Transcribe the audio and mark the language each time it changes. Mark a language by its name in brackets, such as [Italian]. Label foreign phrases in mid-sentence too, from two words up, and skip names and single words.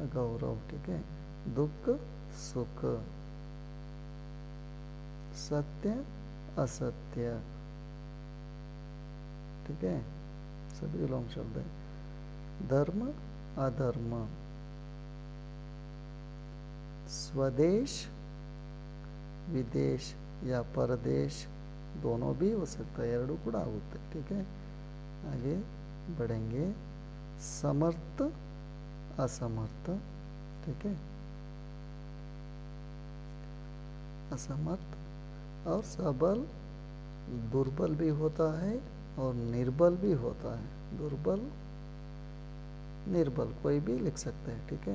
[Hindi] गौरव, ठीक है, दुख सुख, सत्य असत्य, ठीक है, सभी विलोम शब्द है, धर्म अधर्म, स्वदेश विदेश या परदेश दोनों भी हो सकता है, [Kannada] ಎರಡು ಕೂಡ ಆಗುತ್ತೆ, [Hindi] ठीक है। आगे बढ़ेंगे, समर्थ असमर्थ, ठीक है, असमर्थ, और सबल दुर्बल भी होता है और निर्बल भी होता है, दुर्बल निर्बल कोई भी लिख सकते हैं, ठीक है।